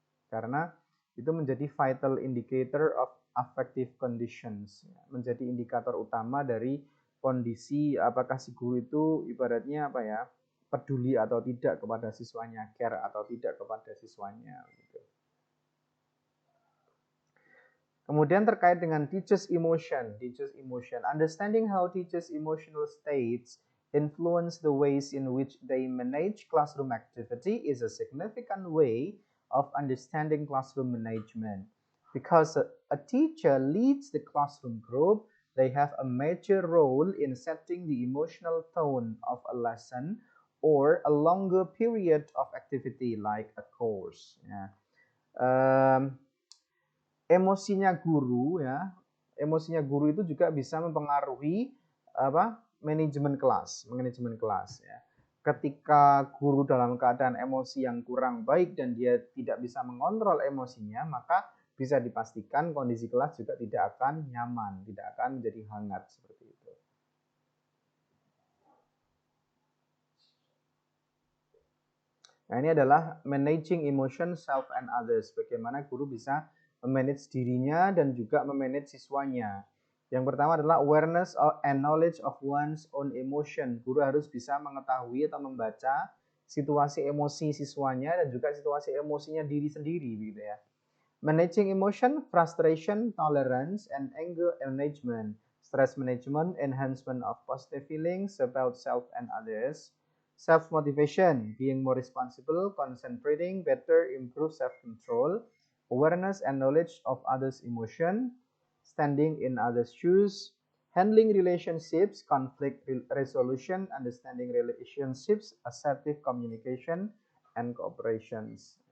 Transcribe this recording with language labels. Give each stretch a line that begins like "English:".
Indonesian: Karena itu menjadi
English: vital indicator of affective conditions,
Indonesian: menjadi indikator utama dari kondisi apakah si guru itu ibaratnya apa ya, peduli atau tidak kepada siswanya, care atau tidak kepada siswanya gitu. Kemudian terkait dengan
English: teachers emotion, understanding how teachers emotional states influence the ways in which they manage classroom activity is a significant way of understanding classroom management. Because a teacher leads the classroom group, they have a major role in setting the emotional tone of a lesson or a longer period of activity like a course.
Indonesian: Ya. Emosinya guru ya, emosinya guru itu juga bisa mempengaruhi apa manajemen kelas ya. Ketika guru dalam keadaan emosi yang kurang baik dan dia tidak bisa mengontrol emosinya, maka bisa dipastikan kondisi kelas juga tidak akan nyaman, tidak akan menjadi hangat seperti itu. Nah, ini adalah
English: managing emotion self and others.
Indonesian: Bagaimana guru bisa memanage dirinya dan juga memanage siswanya. Yang pertama adalah
English: awareness and knowledge of one's own emotion.
Indonesian: Guru harus bisa mengetahui atau membaca situasi emosi siswanya dan juga situasi emosinya diri sendiri gitu ya.
English: Managing emotion, frustration, tolerance, and anger management, stress management, enhancement of positive feelings about self and others, self-motivation, being more responsible, concentrating better, improve self-control, awareness and knowledge of others' emotion, standing in others' shoes, handling relationships, conflict resolution, understanding relationships, assertive communication, and cooperations.